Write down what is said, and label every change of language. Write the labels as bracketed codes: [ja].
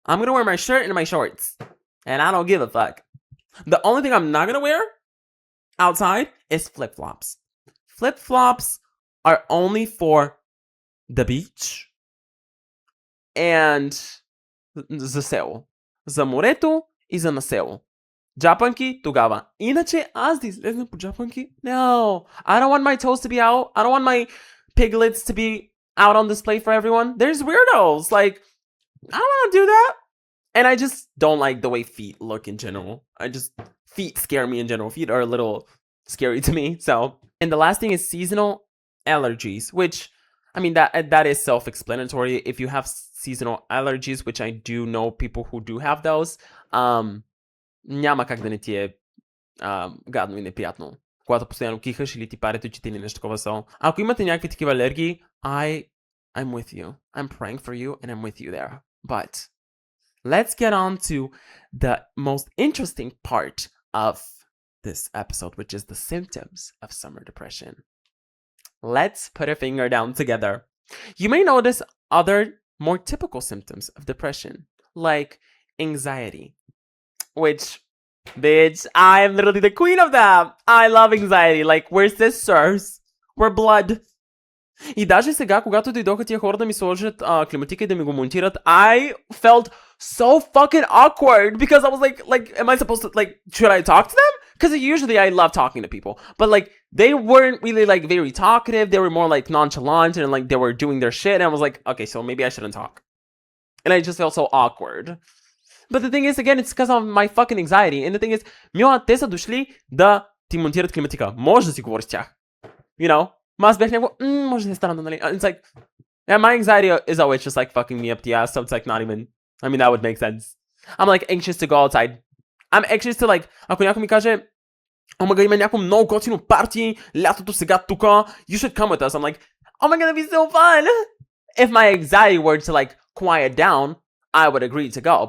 [en] I'm gonna wear my shirt and my shorts. And I don't give a fuck. The only thing I'm not gonna wear outside is flip-flops. Flip-flops are only for the beach and [bg] за село. За морето и за на село. Джапанки тогава. Иначе аз да излезна по джапанки? [en] No. I don't want my toes to be out. I don't want my piglets to be out on display for everyone. There's weirdos. Like, I don't want to do that. And I just don't like the way feet look in general. Feet scare me in general. Feet are a little scary to me. So, and the last thing is seasonal allergies, which, I mean, that is self-explanatory. If you have seasonal allergies, which I do know people who do have those, [bg] няма как да не ти е гадно и неприятно, когато постоянно кихаш или ти парят очите или нещо такова. So, ако имате някакви такива алергии, [en] I'm with you. I'm praying for you and I'm with you there. But let's get on to the most interesting part of this episode, which is the symptoms of summer depression. Let's put a finger down together. You may notice other more typical symptoms of depression, like anxiety, which, bitch, I am literally the queen of that. I love anxiety. Like, we're sisters. We're blood. [bg] И даже сега, когато дойдоха тия хора да ми сложат климатика и да ми го монтират, [en] I felt so fucking awkward because I was like, am I supposed to, like, should I talk to them? Because usually I love talking to people, but like, they weren't really like very talkative. They were more like nonchalant and like they were doing their shit. And I was like, okay, so maybe I shouldn't talk. And I just felt so awkward. But the thing is, again, it's because of my fucking anxiety. And the thing is, [bg] Мила, те са дошли да ти монтират климатика. Може да си говориш с тях. [en] You know? [bg] Mas бях някакво, може да е странно, нали? [en] It's like, yeah, my anxiety is always just like fucking me up the ass, so it's like not even, I mean, that would make sense. I'm like anxious to go outside. I'm anxious to like, [bg] ако някой ми каже, [en] oh my god, [bg] има някакво много готино парти, лятото сега тука, [en] you should come with us. I'm like, oh my god, that'd be so fun. If my anxiety were to like quiet down, I would agree to go.